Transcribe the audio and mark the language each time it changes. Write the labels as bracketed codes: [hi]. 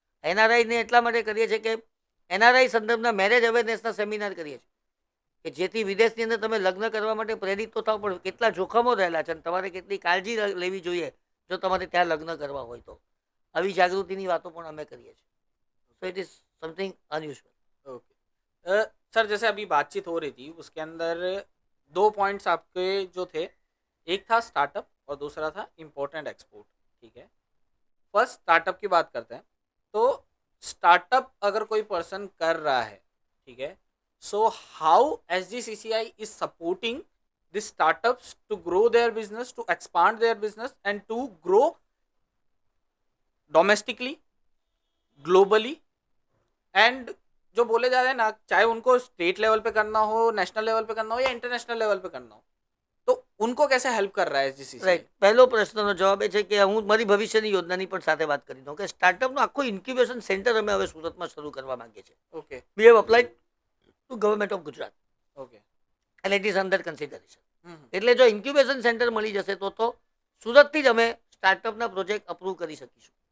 [gu] એનઆરઆઈને એટલા માટે કરીએ છીએ કે એનઆરઆઈ સંદર્ભના મેરેજ અવેરનેસના સેમિનાર કરીએ છીએ કે જેથી વિદેશની અંદર તમે લગ્ન કરવા માટે પ્રેરિત તો થાવ, પણ કેટલા જોખમો રહેલા છે અને તમારે કેટલી કાળજી લેવી જોઈએ જો તમારે ત્યાં લગ્ન કરવા હોય તો. આવી જાગૃતિની વાતો પણ અમે કરીએ છીએ. [en] So it is something unusual. [hi] Okay sir, जैसे अभी बातचीत हो रही थी उसके अंदर दो पॉइंट्स आपके जो थे, एक था स्टार्टअप और दूसरा था इम्पोर्टेंट एक्सपोर्ट, ठीक है। फर्स्ट स्टार्टअप की बात करते हैं। तो स्टार्टअप अगर कोई पर्सन कर रहा है, ठीक है, [en] so how SGCCI is supporting this startups to grow their business, to expand their business and to grow domestically, globally, [hi] and जो बोले जा रहे हैं ना, चाहे उनको स्टेट लेवल पे करना हो, नेशनल लेवल पे करना हो या इंटरनेशनल लेवल पे करना हो, तो उनको कैसे हेल्प कर रहा है एसजीसीसीआई? [en] Right. [gu] પહેલો પ્રશ્નનો જવાબ એ છે કે હું મારી ભવિષ્યની યોજનાની પણ સાથે વાત કરી દઉં કે સ્ટાર્ટઅપનું આખું ઇન્ક્યુબેશન સેન્ટર અમે હવે સુરતમાં શરૂ કરવા માંગીએ છીએ. [en] Okay we have applied to government of Gujarat okay and it is under consideration. [gu] એટલે જો ઇન્ક્યુબેશન સેન્ટર મળી જશે તો સુરતથી જ અમે સ્ટાર્ટઅપના પ્રોજેક્ટ અપ્રૂવ કરી શકીશું.